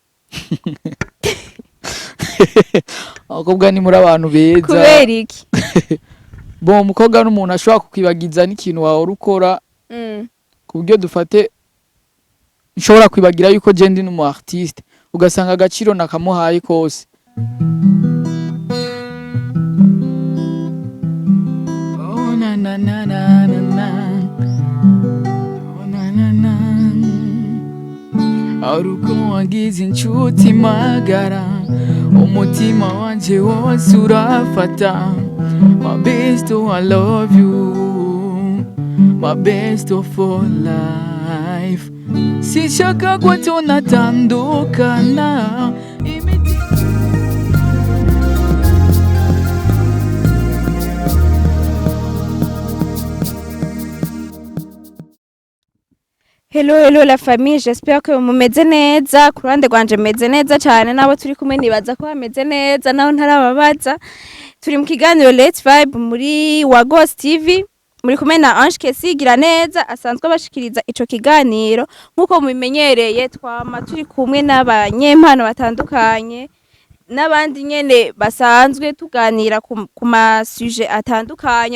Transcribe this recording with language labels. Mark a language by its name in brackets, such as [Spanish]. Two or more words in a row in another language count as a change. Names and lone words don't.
[Rundi] Abakobwa ni muri abantu beza. Kubera iki? Bon, umukobwa n'umuntu ashobora kukwibagiza n'ikintu wawe urukora. Ku buryo dufate nshobora kwibagira yuko je ndi n'umu artiste ugasanga agaciro nakamuhaye kose. Oh na na na na na. Oh na na na. Aruko wagize inshuti magara umutima wanje wose urafata. [English] My best, oh I love you, my best for life. [Swahili] Sishaka kwa tunatandukana. [French] Hello la famille, j'espère que [Rundi] mumeze neza. Ku ruhande rwanje meze neza cyane, nabo turi kumwe nibaza ko bameze neza, naho ntarababaza. Turi mu kiganiro Let's Vibe muri Wagos TV, muri kumwe na Ange Kesi Giraneza asanzwe bashikiriza ico kiganiro. Nkuko mubimenyereye twama turi kumwe n'abanyempano batandukanye n'abandi nyene basanzwe tuganira ku ma sujet atandukanye.